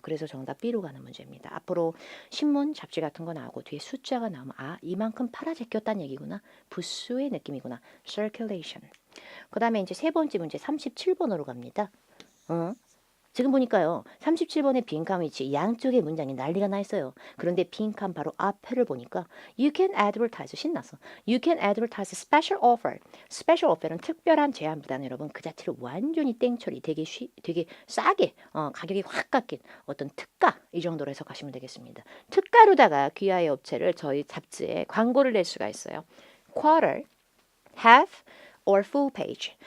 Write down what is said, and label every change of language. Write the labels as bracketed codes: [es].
[ko] 그래서 정답 B로 가는 문제입니다. 앞으로 신문, 잡지 같은 거 나오고 뒤에 숫자가 나오면 이만큼 팔아 제꼈다는 얘기구나. 부수의 느낌이구나. circulation. 그 다음에 이제 세 번째 문제 37번으로 갑니다. 지금 보니까요. 37번의 빈칸 위치 양쪽의 문장이 난리가 나 있어요. 그런데 빈칸 바로 앞에를 보니까 [en] You can advertise [ko] 신났어. [en] You can advertise special offer. [ko] special offer은 특별한 제안보다는 여러분 그 자체를 완전히 땡처리 되게 싸게 가격이 확 깎인 어떤 특가 이 정도로 해석하시면 되겠습니다. 특가로다가 귀하의 업체를 저희 잡지에 광고를 낼 수가 있어요. [en] quarter, half or full page.